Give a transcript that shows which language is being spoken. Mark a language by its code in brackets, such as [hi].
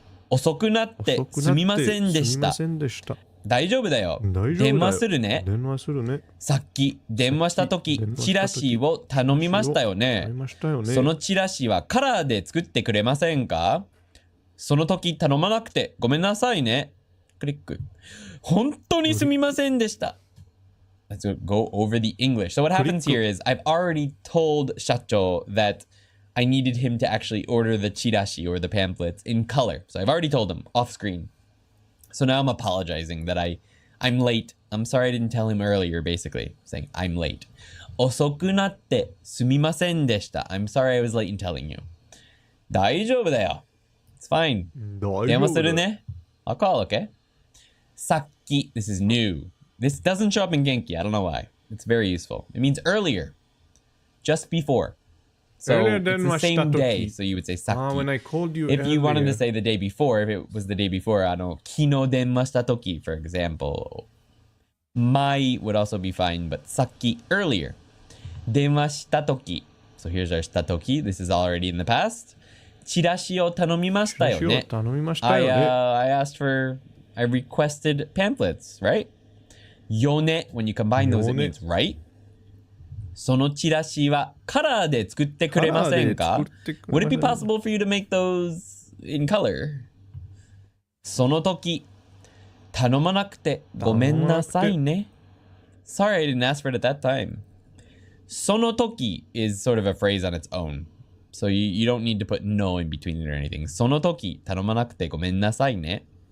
[ja] 遅くなってすみませんでした。大丈夫だよ。電話するね。さっき電話した時チラシを頼みましたよね。そのチラシはカラーで作ってくれませんか？その時頼まなくてごめんなさいね。クリック。本当にすみませんでした。 [en] Let's go over the English. So what happens here is I've already told Shacho that I needed him to actually order the chirashi or the pamphlets in color. So I've already told him off screen. So now I'm apologizing that I'm late. I'm sorry I didn't tell him earlier, basically. Saying I'm late. [ja] 遅くなってすみませんでした。 [en] I'm sorry I was late in telling you. [ja] 大丈夫だよ。 [en] It's fine. [ja] 電話するね。 [en] I'll call, okay? さっき.This is new. This doesn't show up in Genki. I don't know why. It's very useful. It means earlier. Just before. So it's the same day. So you would say さっき. When I called you if you wanted earlier. to say the day before, if it was the day before, [ja] 昨日電話した時, [en] for example. 前 would also be fine, but さっき earlier. [ja] 電話した時. [en] So here's our した時. This is already in the past. [ja] チラシを頼みましたよね。 [en] I asked for, I requested pamphlets, right? よね when you combine those, it means right? [ja] そのチラシはカラーで作ってくれませんか？ [en] Would it be possible for you to make those in color? [ja] その時頼まなくてごめんなさいね。 [en] Sorry I didn't ask for it at that time. その時 is sort of a phrase on its own. So you don't need to put no in between it or anything. [ja] その時頼まなくてごめんなさいね。